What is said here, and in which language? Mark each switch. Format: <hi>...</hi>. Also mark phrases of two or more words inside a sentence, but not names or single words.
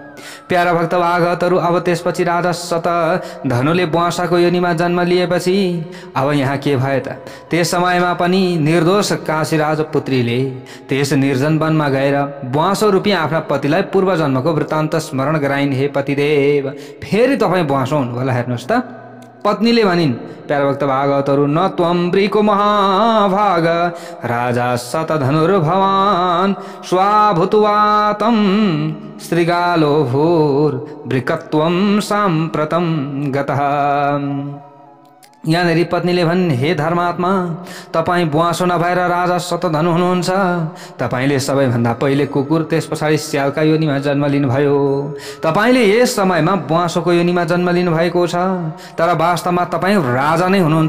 <ne>प्यारा भक्त भागवतहरू, अब त्यसपछि राजा शतधनुले बुवासाको योनिमा जन्म लिएपछि अब यहाँ के भयो त? त्यस समयमा पनि निर्दोष काशीराज पुत्रीले त्यस निर्जन वनमा गएर बुवासो रूपी आफ्ना पतिलाई पूर्व जन्मको वृत्तान्त स्मरण गराइन्। हे पतिदेव, फेरि तपाईँ बुवासो हुनुभयो। हेर्नुहोस् त, पत्नीले भनिन्, प्यारा भक्त भागवतहरू,</ne> <sa>न त्वं ब्रीको महाभाग राजा शतधनुर्भवान् स्वाभूत्वातं श्रीगालो भूर् बृकत्वं साम्प्रतं गतः।</sa> <ne>यहाँनिर पत्नीले भन्, हे धर्मात्मा, तपाईँ बुवासो नभएर राजा शतधनु हुनुहुन्छ। तपाईँले सबैभन्दा पहिले कुकुर, त्यस पछाडि स्यालका योनिमा जन्म लिनुभयो। तपाईँले यस समयमा बुवासोको योनिमा जन्म लिनुभएको छ, तर वास्तवमा तपाईँ राजा नै हुनुहुन्छ।</ne>